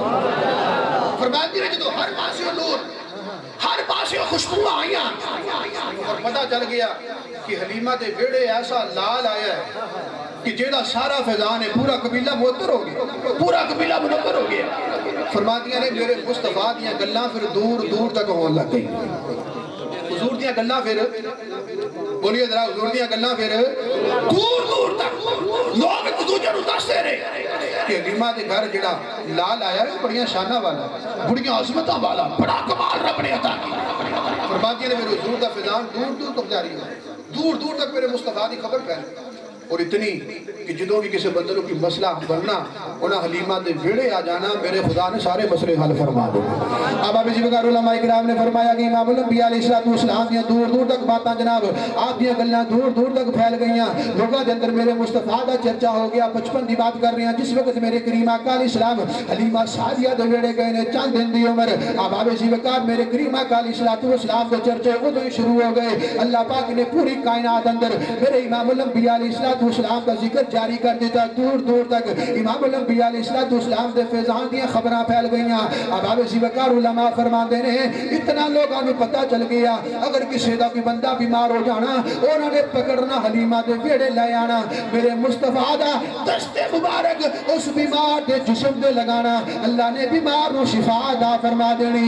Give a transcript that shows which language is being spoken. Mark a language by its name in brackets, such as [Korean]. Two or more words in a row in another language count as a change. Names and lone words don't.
[Punjabi] فرماتی ہیں جدو ہر پاسے نور, ہر پاسے خوشبو آئیاں, اور پتہ چل گیا کہ حلیمہ دے ویڑے ایسا لال آیا ہے کہ جیدہ سارا فیضان ہے, پورا قبیلہ معطر ہو گیا, پورا قبیلہ منور ہو گیا. فرماتی ہیں میرے مصطفیٰ دیاں گلاں پھر دور دور تک ہون لگ گئی. حضور دیاں گلاں پھر بولیے ذرا, حضور دیاں گلاں پھر دور دور تک لوگ ایک دوسرے نو دستے رہے کہ حلیمہ دے گھر جڑا لال آیا ہے بڑیاں شانہ والا, بڑیاں عظمتاں والا, بڑا کمال رب نے عطا کیا. فرماتی ہیں میرے حضور دا فیضان دور دور تک جاری ہے, دور دور تک میرے مصطفیٰ دی خبر پھیلی. اور اتنی کہ جدوں بھی کسی بندے کی مسئلہ بننا انہاں حلیمہ دے ویڑے آ جانا, میرے خدا نے سارے مسئلے حل فرما دے. اب آپ اسی وقار علماء اکرام نے فرمایا کہ امام الانبیاء علیہ السلام دیاں دور دور تک باتاں جناب آپ دیاں گلاں دور دور تک پھیل گئیاں. لوگاں دے اندر میرے مصطفیٰ دا چرچا ہو گیا. 55 دی بات کر رہے ہیں جس وقت میرے کریم آقا علیہ السلام حلیمہ سعدیہ دے ویڑے گئے نے, چند دن دی عمر. اب آپ اسی وقار میرے کریم آقا علیہ السلام دے چرچے ادھر ہی شروع ہو گئے. اللہ پاک نے پوری کائنات اندر میرے امام الانبیاء علیہ السلام کا ذکر جاری کر دیتا. دور دور تک امام الانبیاء علیہ السلام دے فیضان دیاں خبراں پھیل گئیاں. اب آپ اسی وقار علماء فرماندے نے اتنا لوگاں نو پتہ چل گیا اگر کسی دا کوئی بندہ بیمار ہو جانا انہوں نے پکڑنا حلیمہ دے ویڑے لے آنا, میرے مصطفیٰ دا دست مبارک اس بیمار دے جسم دے لگانا, اللہ نے بیمار نو شفا عطا فرما دینی.